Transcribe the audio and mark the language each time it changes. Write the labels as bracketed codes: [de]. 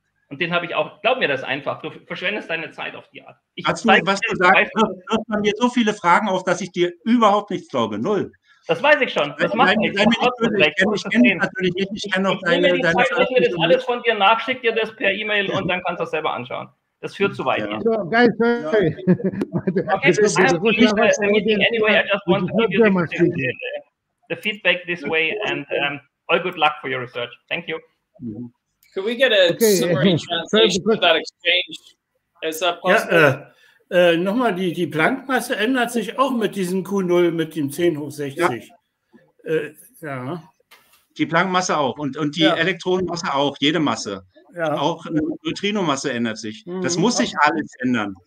[de] Und den habe ich auch, glaub mir das einfach, du verschwendest deine Zeit auf die Art. Was du sagst, wirft man mir so viele Fragen auf, dass ich dir überhaupt nichts glaube. Null. Das weiß ich schon. Das macht nichts. Ich kenne natürlich nicht. Ich kenne auch deine ich mir das alles von dir nach, schick dir das per E-Mail und dann kannst du es selber anschauen. Das führt zu weit. [en] Ja. So, guys, sorry. Okay, I have to leave the meeting anyway. I just want to give you the feedback this way and all good luck for your research. Thank you. Could we get a summary translation of that exchange? Is that possible? [de] Ja, nochmal, die Planck-Masse ändert sich auch mit diesem Q0, mit dem 10 hoch 60. Ja. Die Planck-Masse auch und die Elektronenmasse auch, jede Masse. Ja. Auch eine Neutrinomasse ändert sich. Das muss sich alles ändern.